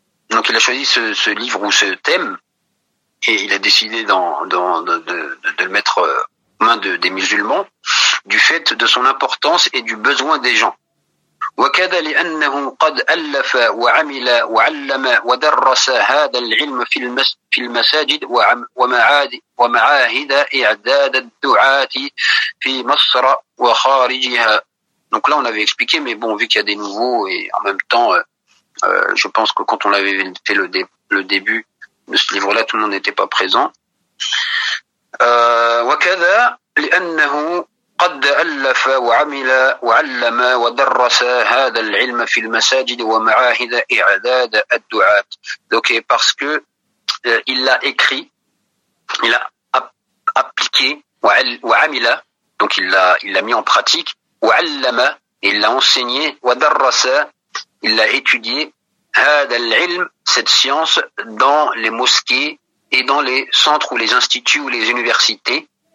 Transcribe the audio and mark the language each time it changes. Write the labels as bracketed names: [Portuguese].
[French] Donc il a choisi ce livre ou ce thème et il a décidé de le mettre aux mains des musulmans du fait de son importance et du besoin des gens. [Arabic] وكاد لأنه قد ألف وعمل وعلم ودرس هذا العلم في المساجد ومعاهد إعداد الدعاة في مصر وخارجها. [French] Donc là on avait expliqué, mais bon, vu qu'il y a des nouveaux, et en même temps je pense que quand on avait fait le début de ce livre là tout le monde n'était pas présent. [Arabic] وكذا لأنه قد ألف وعمل وعلم ودرس هذا العلم في المساجد ومعاهد إعداد الدعاة. [French] Donc parce que il l'a écrit, il l'a appliqué, [Arabic] وعمل, [French] donc il l'a mis en pratique, [Arabic] وعلم, [French] il l'a enseigné, [Arabic] ودرس, [French] il l'a étudié, [Arabic] هذا العلم, [French] cette science, dans les mosquées et dans les centres ou les instituts ou les universités.